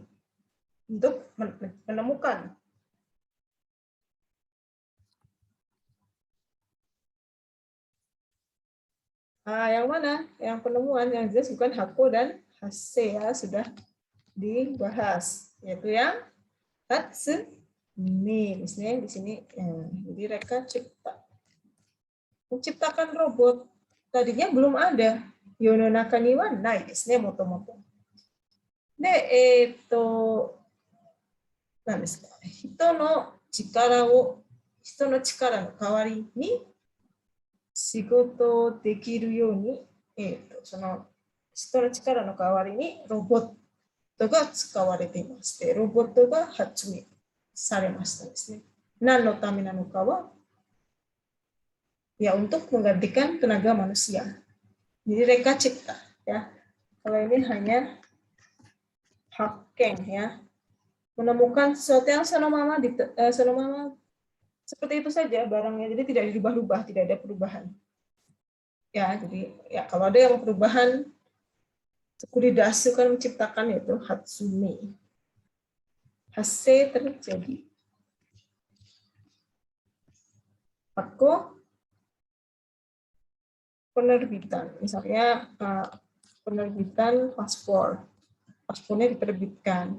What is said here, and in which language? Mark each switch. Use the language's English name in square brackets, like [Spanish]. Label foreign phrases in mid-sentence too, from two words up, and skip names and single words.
[Indonesian] Untuk menemukan. Nah, yang mana? Yang penemuan yang jelas bukan hakko dan hasse ya, sudah dibahas. Yaitu yang hatsume. Misalnya di sini, jadi reka cipta. Menciptakan robot. Tadinya belum ada. [Japanese] 世の中にはないですね、もともと. De, 何ですか、人の力の代わりに仕事をできるように、その人の力の代わりにロボットが使われていまして、ロボットが発明されましたですね。何のためなのかは、 [Indonesian] ya untuk menggantikan tenaga manusia. Jadi reka cipta ya. Kalau ini hanya hakken ya. Menemukan sesuatu yang sonomama seperti itu saja barangnya, jadi tidak dirubah-rubah, tidak ada perubahan. Ya, jadi ya kalau ada yang perubahan, [Japanese] 作り出す [Indonesian] kan menciptakan, yaitu hatsume. Hasse terjadi. Hakko penerbitan, misalnya penerbitan paspor, paspornya diterbitkan.